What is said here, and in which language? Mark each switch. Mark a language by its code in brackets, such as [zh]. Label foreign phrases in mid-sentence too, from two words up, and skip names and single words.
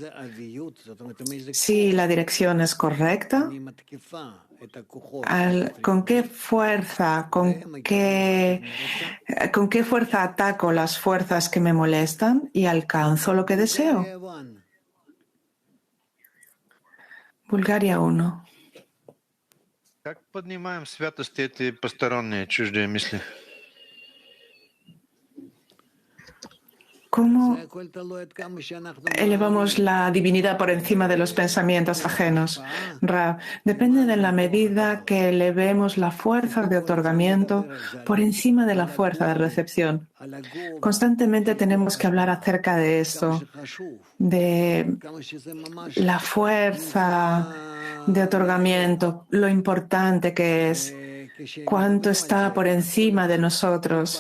[es] Si la dirección es correcta, ¿con qué fuerza ataco las fuerzas que me molestan y alcanzo lo que deseo? Bulgaria 1. [ru] Как поднимаем святость эти посторонние, чуждые мысли? [es] ¿Cómo elevamos la divinidad por encima de los pensamientos ajenos? Rav, depende de la medida que elevemos la fuerza de otorgamiento por encima de la fuerza de recepción. Constantemente tenemos que hablar acerca de esto, de la fuerza de otorgamiento, lo importante que es, cuánto está por encima de nosotros.